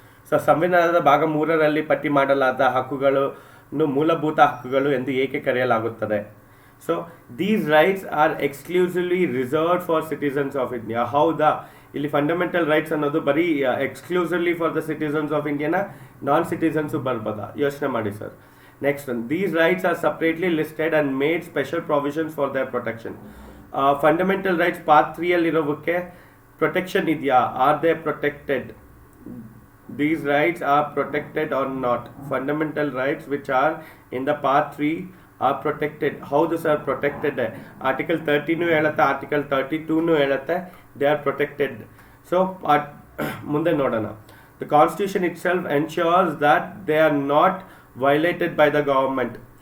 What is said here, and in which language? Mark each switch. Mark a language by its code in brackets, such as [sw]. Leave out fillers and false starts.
[kn] So ಸಂವಿಧಾನದ ಭಾಗ 3ರಲ್ಲಿ ಪಟ್ಟಿ ಮಾಡಲಾದ ಹಕ್ಕುಗಳನ್ನು ಮೂಲಭೂತ ಹಕ್ಕುಗಳು ಎಂದು ಏಕೆ ಕರೆಯಲಾಗುತ್ತದೆ? [en] So these rights are exclusively reserved for citizens of India. ಹೌದಾ? [kn] ಇಲ್ಲಿ ಫಂಡಮೆಂಟಲ್ ರೈಟ್ಸ್ ಅನ್ನೋದು ಬರೀ [en] exclusively for the citizens of ಇಂಡಿಯಾನ, [kn] non citizens ಬರ್ಬೋದಾ? ಯೋಚನೆ ಮಾಡಿ sir. [en] Next one, these rights are separately listed and made special provisions for their protection. [kn] Fundamental rights part 3 ಅಲ್ಲಿರೋದಕ್ಕೆ protection ಇದೆಯಾ? [en] Are they protected? These rights are protected or not? Fundamental rights which are in the part 3 are protected. How these are protected? [kn] Article 13 ಹೇಳುತ್ತೆ, Article 32 ಹೇಳುತ್ತೆ, [en] they are protected. So [kn] ಮುಂದೆ ನೋಡೋಣ. [en] The Constitution itself ensures that they are not violated by the government.